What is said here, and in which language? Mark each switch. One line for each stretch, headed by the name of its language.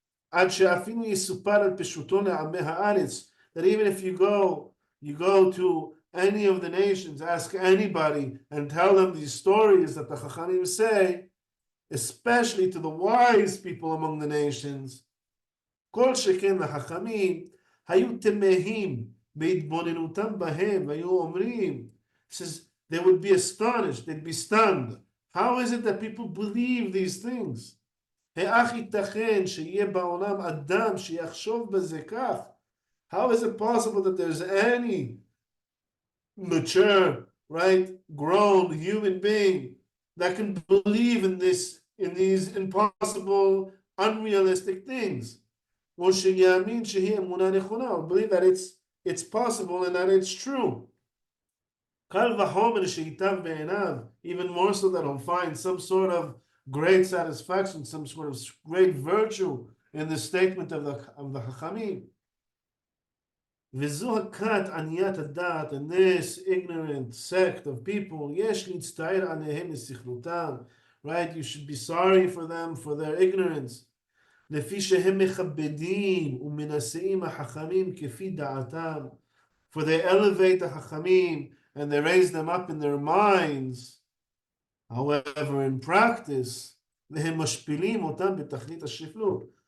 Hebrew: עד שאפילו יסופר על פשוטו לעמי הארץ,
English: that even if you go to any of the nations, ask anybody and tell them these stories that the Hachamim say, especially to the wise people among the nations,
Hebrew: כל שכן לחכמים היו תמהים בהתבוננותם בהם והיו אומרים,
English: says they would be astonished, they'd be stunned. How is it that people believe these things?
Hebrew: איך ייתכן שיהיה בעולם אדם שיחשוב בזה כך?
English: How is it possible that there's any mature, right, grown human being that can believe in these impossible, unrealistic things? Or
Hebrew: שיאמין שהיא אמונה נכונה,
English: or believe that it's possible and that it's true.
Hebrew: קל וחומר שייטב בעיניו,
English: even more so that he'll find some sort of great satisfaction, some sort of great virtue in the statement of the Hachamim.
Hebrew: וזו הכת עניית הדעת,
English: and this ignorant sect of people,
Hebrew: יש להצטער עליהם לסכלותם, right?
English: You should be sorry for them for their ignorance.
Hebrew: לפי שהם מכבדים ומנשאים החכמים כפי דעתם,
English: for they elevate the Hachamim and they raise them up in their minds. However, in practice,
Hebrew: והם משפילים אותם בתכלית השפלות.